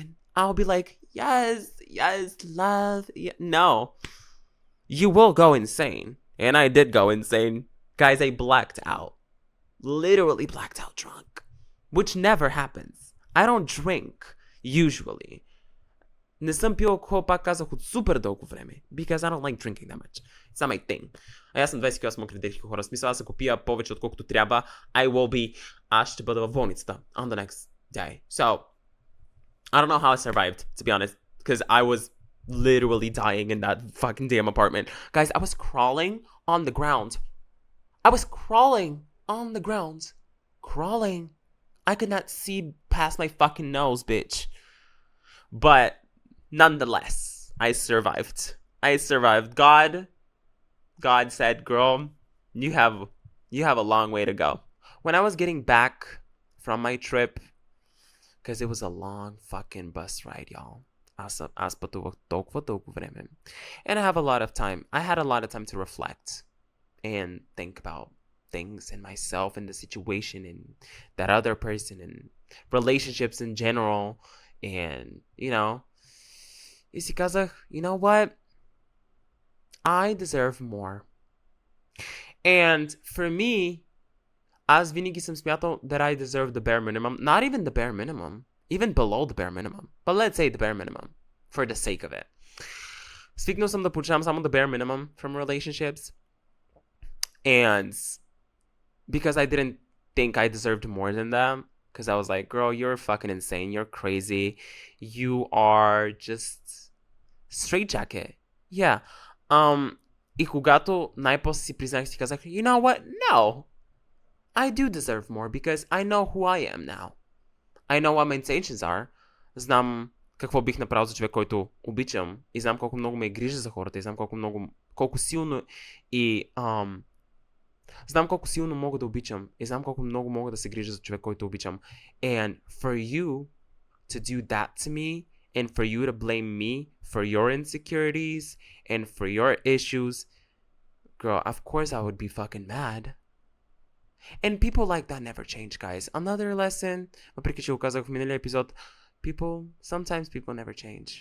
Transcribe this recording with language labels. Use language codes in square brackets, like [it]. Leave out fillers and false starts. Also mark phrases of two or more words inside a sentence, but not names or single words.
[en] I'll be like, yes, love. Yeah. No. You will go insane. And I did go insane. Guys, I blacked out. Literally blacked out drunk. Which never happens. I don't drink, usually. [bg] Не съм пил алкохол, пак казах, от супер дълго време. [en] Because I don't like drinking that much. It's not my thing. [bg] А аз съм 28 кредитки хора. Смисъл, аз ако пия повече отколкото трябва, аз ще бъда в болницата [en] on the next day. So, I don't know how I survived, to be honest. Because I was literally dying in that fucking damn apartment. Guys, I was crawling on the ground. Crawling. I could not see past my fucking nose, bitch. But nonetheless, I survived. God said, girl, you have a long way to go. When I was getting back from my trip, because it was a long fucking bus ride, y'all. [bg] Аз пътувах толкова дълго време. [en] And I had a lot of time to reflect and think about things and myself and the situation and that other person and relationships in general. And, you know, [bg] и си казах, [en] you know what? I deserve more. And for me, [bg] аз винаги съм смятал [en] that I deserve the bare minimum. Not even the bare minimum. Even below the bare minimum. But let's say the bare minimum. For the sake of it. [bg] Свикнал съм да получавам само [en] the bare minimum from relationships. And because I didn't think I deserved more than that. Because I was like, girl, you're fucking insane. You're crazy. You are just straight jacket. Yeah. [bg] И когато най-после си признах, си казах, [en] you know what? No. I do deserve more because I know who I am now. I know what my intentions are. [bg] Знам какво бих направил за човек, който обичам и знам колко много ме е грижа за хората и знам колко силно и знам колко силно мога да обичам и знам колко много мога да се грижа за човек, който обичам. [en] And for you to do that to me and for you to blame me for your insecurities and for your issues, girl, of course I would be fucking mad. And people like that never change, guys. Another lesson, [bg] въпреки че го казах в миналия епизод, [en] sometimes people never change.